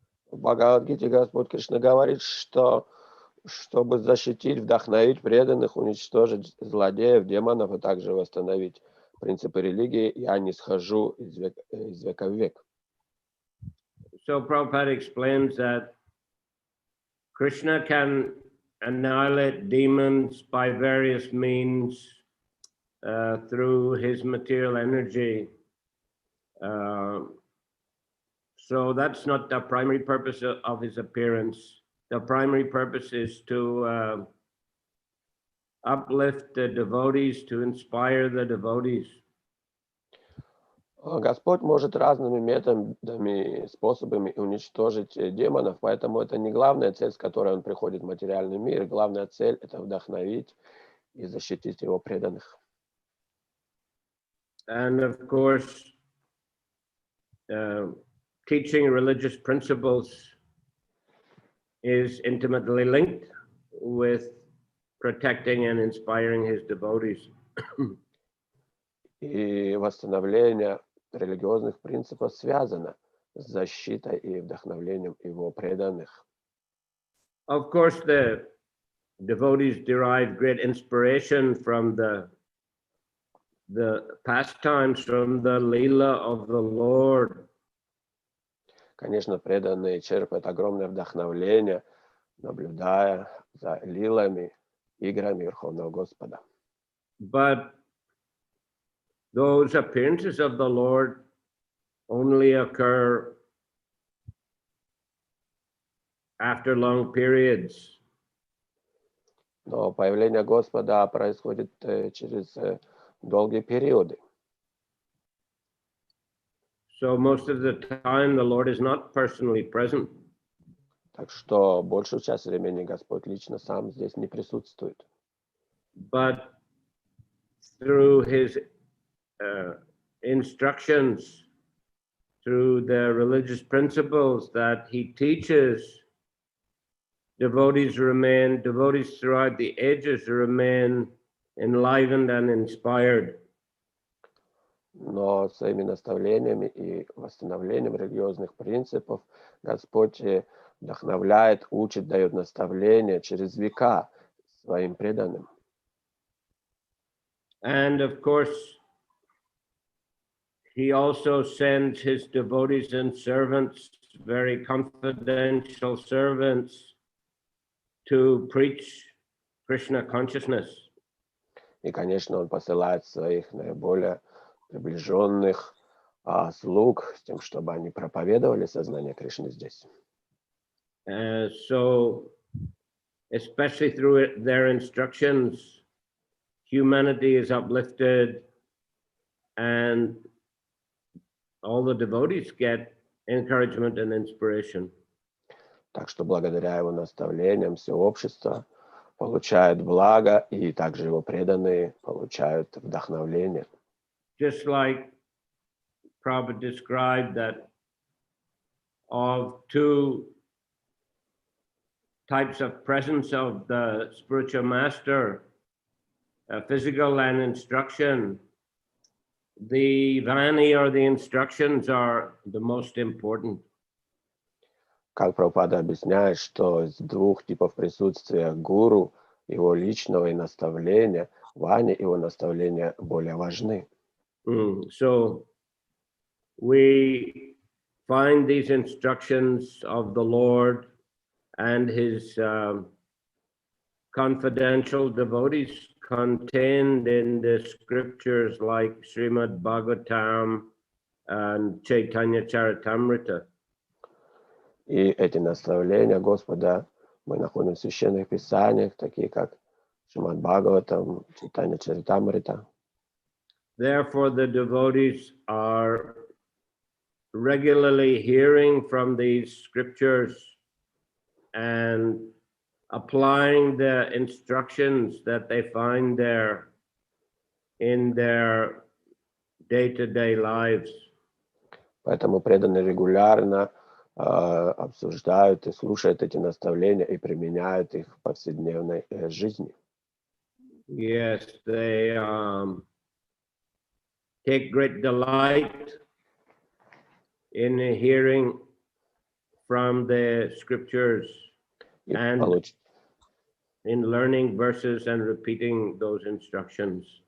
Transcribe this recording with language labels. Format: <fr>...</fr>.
<ru>В Бхагавад-гите Господь Кришна говорит, что чтобы защитить, вдохновить преданных, уничтожить злодеев, демонов, и также восстановить принципы религии, я не схожу из века в век.</ru> <en>So Prabhupada explains that Krishna can annihilate demons by various means through his material energy. So that's not the primary purpose of his appearance. The primary purpose is to uplift the devotees, to inspire the devotees.</en> <ru>Господь может разными методами, способами уничтожить демонов, поэтому это не главная цель, с которой он приходит в материальный мир. Главная цель – это вдохновить и защитить его преданных.</ru> <en>And of course, teaching religious principles is intimately linked with protecting and inspiring his devotees.</en> <ru>И восстановление религиозных принципов связано с защитой и вдохновлением его преданных.</ru> <en>Of course, the devotees derive great inspiration from the pastimes, from the Leela of the Lord.</en> <ru>Конечно, преданные черпают огромное вдохновление, наблюдая за лилами, играми Верховного Господа.</ru> <en>But those appearances of the Lord only occur after long periods.</en> <ru>Но появление Господа происходит через долгие периоды.</ru> <en>So most of the time the Lord is not personally present.</en> <ru>Так что большую часть времени Господь лично сам здесь не присутствует.</ru> <en>But through his instructions, through the religious principles that he teaches, devotees throughout the ages remain enlivened and inspired.</en> <ru>Но своими наставлениями и восстановлением религиозных принципов Господь вдохновляет, учит, дает наставления через века своим преданным.</ru> <en>And of course, he also sends his devotees and servants, very confidential servants, to preach Krishna consciousness.</en> <ru>И, конечно, он посылает своих наиболее приближенных слуг с тем, чтобы они проповедовали сознание Кришны здесь.</ru> <en>So, especially through their instructions, humanity is uplifted and all the devotees get encouragement and inspiration.</en> <ru>Так что благодаря его наставлениям все общество получает благо, и также его преданные получают вдохновление.</ru> <en>Just like Prabhupada described that of two types of presence of the spiritual master, physical and instruction, the vani or the instructions are the most important.</en> <ru>Как Прабхупада объясняет, что из двух типов присутствия гуру, его личного и наставления, вани его наставления более важны.</ru> <en>So we find these instructions of the Lord and his confidential devotees contained in the scriptures like Srimad Bhagavatam and Chaitanya Charitamrita.</en> <ru>И эти наставления Господа мы находим в священных писаниях, такие как Шримад Бхагаватам, Чайтанья Чаритамрита.</ru> <en>Therefore, the devotees are regularly hearing from these scriptures and applying the instructions that they find there in their day-to-day lives.</en> <ru>Поэтому преданные регулярно обсуждают и слушают эти наставления и применяют их в повседневной жизни.</ru> <en>Yes, they take great delight in hearing from the scriptures</en> <ru>И</ru> <en>and in learning verses and repeating those instructions.</en>